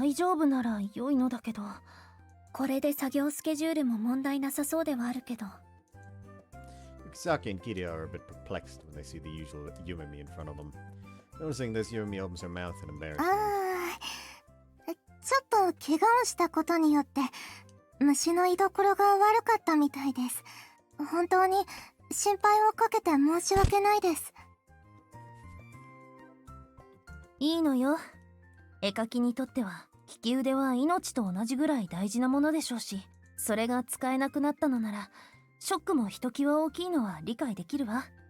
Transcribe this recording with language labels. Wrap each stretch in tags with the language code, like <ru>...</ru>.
<ja>大丈夫なら良いのだけど。これで作業スケジュールも問題なさそうではあるけど。</ja> <en>Koushiki and Kiria are a bit perplexed when they see the usual Yumemi in front of them. Noticing this, Yumemi opens her mouth in あ embarrassment.</en> <ja>ー、ちょっと怪我をしたことによって虫の居所が悪かったみたいです。本当に心配をかけて申し訳ないです。いいのよ。絵描きにとっては利き腕は命と同じぐらい大事なものでしょうし、それが使えなくなったのならショックもひときわ大きいのは理解できるわ。</ja>